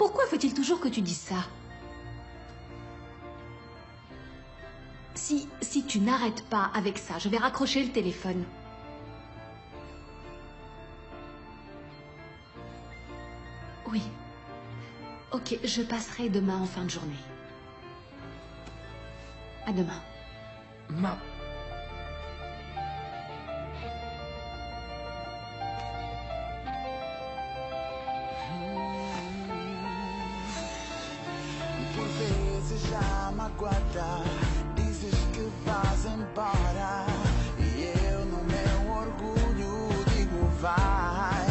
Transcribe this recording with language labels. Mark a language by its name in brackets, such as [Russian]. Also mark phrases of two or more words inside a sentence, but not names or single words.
[French] Pourquoi faut-il toujours que tu dises ça? Si tu n'arrêtes pas avec ça, je vais raccrocher le téléphone. Oui. Ok, je passerai demain en fin de journée. À demain. [Portuguese] Por vezes já magoada, dizes que vais embora e eu no meu orgulho digo vai.